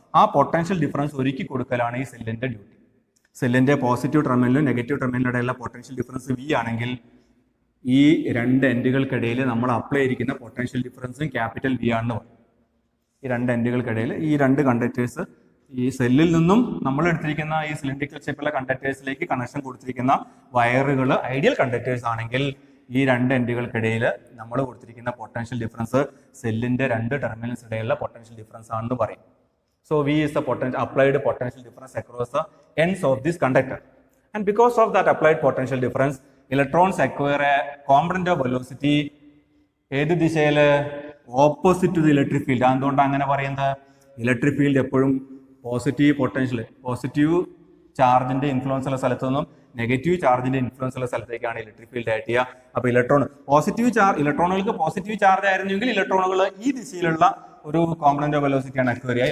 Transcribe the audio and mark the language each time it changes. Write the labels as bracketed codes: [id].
[ml] ആ potential difference ഒരുക്കി കൊടുക്കലാണ് ഈ സെല്ലിന്റെ ഡ്യൂട്ടി. സെല്ലിന്റെ പോസിറ്റീവ് ടെർമിനലും നെഗറ്റീവ് ടെർമിനലിനും ഇടയിലുള്ള പൊട്ടൻഷ്യൽ ഡിഫറൻസ് V ആണെങ്കിൽ ഈ രണ്ട് എൻഡുകൾക്കിടയിൽ നമ്മൾ അപ്ലൈ ചെയ്തിരിക്കുന്ന പൊട്ടൻഷ്യൽ ഡിഫറൻസും ക്യാപിറ്റൽ V ആണെന്ന് പറയും. ഈ രണ്ട് എൻഡുകൾക്കിടയിൽ ഈ രണ്ട് കണ്ടക്ടേഴ്സ് ഈ സെല്ലിൽ നിന്നും നമ്മൾ എടുത്തിരിക്കുന്ന ഈ സിലിണ്ടറിക്കൽ ഷേപ്പുള്ള കണ്ടക്ടേഴ്സിലേക്ക് കണക്ഷൻ കൊടുത്തിരിക്കുന്ന വയറുകൾ ഐഡിയൽ കണ്ടക്ടേഴ്സ് ആണെങ്കിൽ ഈ രണ്ട് എൻഡുകൾക്കിടയിൽ നമ്മൾ കൊടുത്തിരിക്കുന്ന പൊട്ടൻഷ്യൽ ഡിഫറൻസ് സെല്ലിന്റെ രണ്ട് ടെർമിനൽസ് ഇടയിലുള്ള പൊട്ടൻഷ്യൽ ഡിഫറൻസ് ആണെന്ന് പറയും. [en] So V is the applied potential difference across the ends of this conductor. And because of that applied potential difference, electrons acquire a component of velocity [ml] ഏത് ദിശയിൽ [en] Opposite to the electric field. [ml] അതുകൊണ്ട് അങ്ങനെ പറയുന്നത് electric field എപ്പോഴും positive potential positive ചാർജിന്റെ influence ഉള്ള സ്ഥലത്തു നിന്നും നെഗറ്റീവ് ചാർജിന്റെ ഇൻഫ്ലുവൻസ് ഉള്ള സ്ഥലത്തേക്കാണ് ഇലക്ട്രിക് ഫീൽഡ് ആക്ട് ചെയ്യുക. അപ്പോൾ ഇലക്ട്രോണുകൾക്ക് പോസിറ്റീവ് ചാർജ് ആയിരുന്നെങ്കിൽ ഇലക്ട്രോണുകൾ ഈ ദിശയിലുള്ള ഒരു കോമ്പണന്റ് ഓഫ് വെലോസിറ്റിയാണ് അക്വയർ ചെയ്യുക.